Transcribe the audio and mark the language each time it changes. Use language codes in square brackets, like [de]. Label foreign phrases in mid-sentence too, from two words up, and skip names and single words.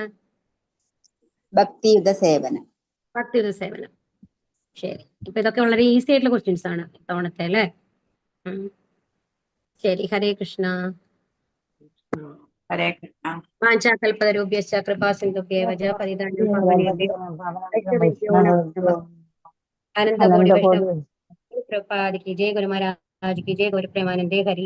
[ml] ഭക്തിയുത സേവനം. ഭക്തിയുത സേവനം. ശരി. ഇപ്പൊ ഇതൊക്കെ വളരെ ഈസി ആയിട്ടുള്ള ക്വസ്റ്റ്യൻസ് ആണ് ഇത്തവണത്തെ, അല്ലേ? ശരി. ഹരേ കൃഷ്ണ. ഹരേ കൃഷ്ണ. [sa] വാഞ്ചാകൽപതരുഭ്യശ്ച കൃപാസിന്ധുഭ്യേവ ച പതിതാനാം പാവനേഭ്യോ ആനന്ദകോടി വൈഷ്ണവ കൃപാദിക്ക് ജയ ഗുരു മഹാരാജ് [hi] की जय. [bn] গুরু প্রেমানন্দে হরি.